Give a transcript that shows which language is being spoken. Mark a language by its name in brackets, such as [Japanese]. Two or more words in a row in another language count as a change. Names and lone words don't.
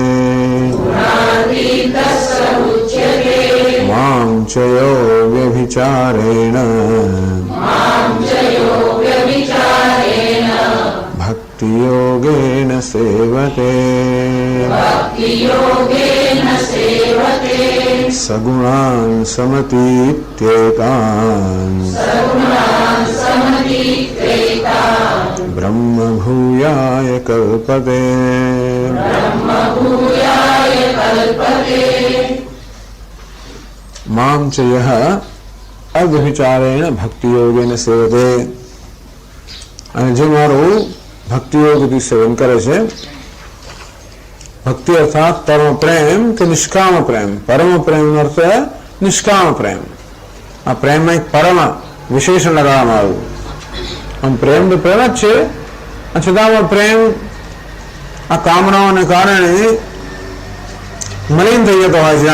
[Sanskrit] मां च यो व्यभिचारेण भक्तियोगेन सेवते सगुणान् समतीत्येतान् ब्रह्म भूयाय कल्पते। मां च यः अव्यभिचारेण भक्तियोगेन सेवते। [Gujarati] અને જે મારું ભક્તિયોગથી સેવન કરે છે, ભક્તિ અર્થાત પરમ પ્રેમ કે નિષ્કામ પ્રેમ. પરમ પ્રેમનો અર્થ નિષ્કામ પ્રેમ. આ પ્રેમમાં એક પરમ વિશેષણ લગાવવામાં આવ્યું. આમ પ્રેમ તો પ્રેમ જ છે, છતાં પ્રેમ આ કામનાઓને કારણે મલિન થઈ જતો હોય છે.